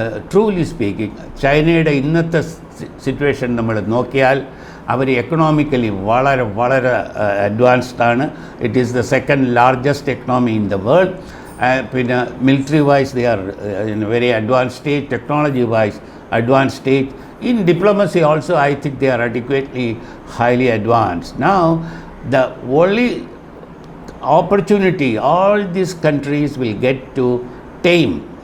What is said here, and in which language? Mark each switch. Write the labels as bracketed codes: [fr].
[en] truly speaking, [ml] ചൈനയുടെ ഇന്നത്തെ situation നമ്മൾ നോക്കിയാൽ അവർ എക്കണോമിക്കലി വളരെ വളരെ അഡ്വാൻസ്ഡ് ആണ്. [en] It is the second largest economy in the world. പിന്നെ military wise they are in very advance stage, technology wise advance stage. In diplomacy also, I think they are adequately highly advanced. Now, the only opportunity all these countries will get to tame